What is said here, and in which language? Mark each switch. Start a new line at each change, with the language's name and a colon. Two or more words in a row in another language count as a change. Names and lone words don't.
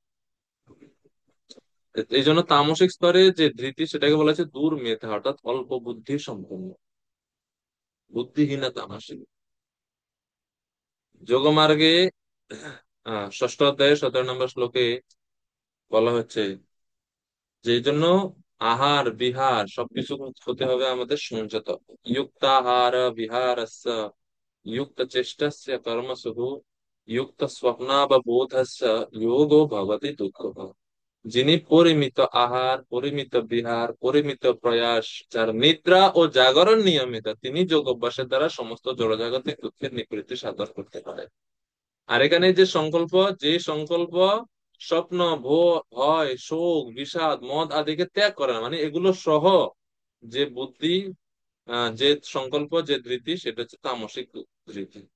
Bangla: এই জন্য তামসিক স্তরে যে ধৃতি সেটাকে বলা হচ্ছে দূর মেধা, অর্থাৎ অল্প বুদ্ধি সম্পন্ন, বুদ্ধিহীনা তামসিক। যোগমার্গে ষষ্ঠ অধ্যায়ে 17 নম্বর শ্লোকে বলা হচ্ছে যে এই জন্য আহার বিহার সবকিছু হতে হবে আমাদের সংযত।
Sanskrit: যুক্তাহার বিহারস্য युक्त चेष्टस्य कर्मसु युक्त स्वप्नावबोधस्य योगो भवति दुःखः।
Bangla: যিনি পরিমিত আহার, পরিমিত বিহার, পরিমিত প্রয়াস, যার নিদ্রা ও জাগরণ নিয়মিত, তিনি যোগ অভ্যাসের দ্বারা সমস্ত জড়জাগতিক দুঃখের নিবৃত্তি সাধন করতে পারে। আর এখানে যে সংকল্প স্বপ্ন, ভয়, শোক, বিষাদ, মদ আদিকে ত্যাগ করে না, মানে এগুলো সহ যে বুদ্ধি, যে সংকল্প, যে ধৃতি, সেটা হচ্ছে তামসিক ধৃতি।